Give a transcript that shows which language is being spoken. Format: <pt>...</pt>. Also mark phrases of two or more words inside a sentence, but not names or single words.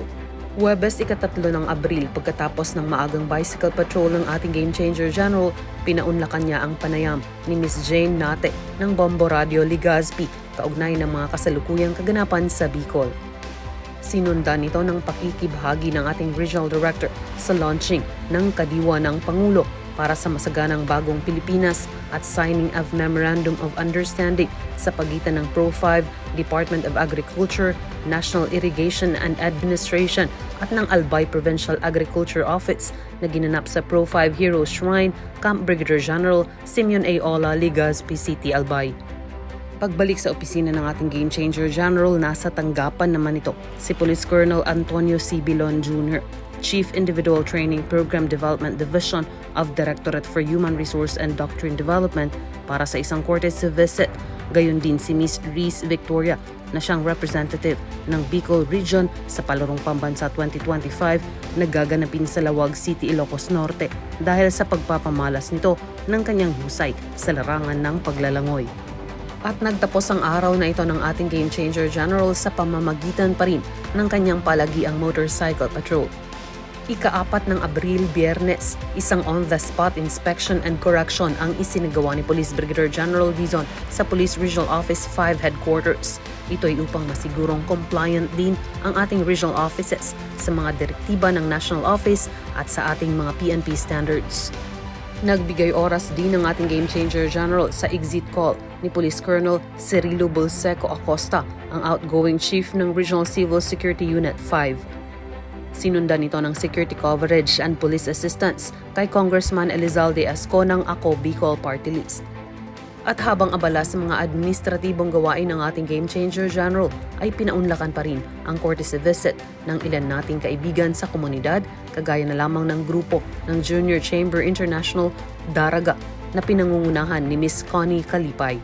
<tl>Huwebes 3 ng Abril, pagkatapos ng maagang</tl> <en>bicycle patrol</en> <tl>ng ating</tl> <en>Game Changer General,</en> <tl>pinaunlakan niya ang panayam ni Miss Jane Nate ng Bombo Radio Legazpi kaugnay ng mga kasalukuyang kaganapan sa Bicol. Sinundan ito ng pakikibahagi ng ating</tl> <en>Regional Director</en> <tl>sa launching ng Kadiwa ng Pangulo para sa masaganang bagong Pilipinas at</tl> <en>signing of Memorandum of Understanding</en> <tl>sa pagitan ng Pro-5, Department of Agriculture, National Irrigation and Administration at ng Albay Provincial Agriculture Office na ginanap sa Pro-5 Hero Shrine, Camp Brigadier General Simeon A. Ola, Legazpi City, Albay. Pagbalik sa opisina ng ating</tl> <en>Game Changer General,</en> <tl>nasa tanggapan naman ito si Police Colonel Antonio C. Bilon Jr., Chief Individual Training Program Development Division of Directorate for Human Resource and Doctrine Development para sa isang</tl> <en>courtesy visit.</en> <tl>Gayon din si Miss Reese Victoria na siyang representative ng Bicol Region sa Palarong Pambansa 2025 na gaganapin sa Lawag City, Ilocos Norte dahil sa pagpapamalas nito ng kanyang husay sa larangan ng paglalangoy. At nagtapos ang araw na ito ng ating</tl> <en>Game Changer General</en> <tl>sa pamamagitan pa rin ng kanyang palagiang</tl> <en>motorcycle patrol.</en> <tl>Ika-4 ng Abril, Biyernes, isang</tl> <en>on-the-spot inspection and correction</en> <tl>ang isinagawa ni Police Brigadier General Dizon sa Police Regional Office 5 Headquarters. Ito'y upang masigurong compliant din ang ating</tl> <en>regional offices</en> <tl>sa mga direktiba ng National Office at sa ating mga</tl> <en>PNP standards.</en> <tl>Nagbigay oras din ng ating</tl> <en>Game Changer General</en> <tl>sa</tl> <en>exit call</en> <tl>ni Police Colonel Cirilo Bulseco Acosta, ang</tl> <en>outgoing Chief</en> <tl>ng Regional Civil Security Unit 5. Sinundan ito ng</tl> <en>security coverage and police assistance</en> <tl>kay Congressman Elizalde Asco ng Ako Bicol Party List. At habang abala sa mga administratibong gawain ng ating</tl> <en>Game Changer General,</en> <tl>ay pinaunlakan pa rin ang</tl> <en>courtesy visit</en> <tl>ng ilan nating kaibigan sa komunidad, kagaya na lamang ng grupo ng Junior Chamber International Daraga na pinangungunahan ni Miss Connie Kalipay.</tl>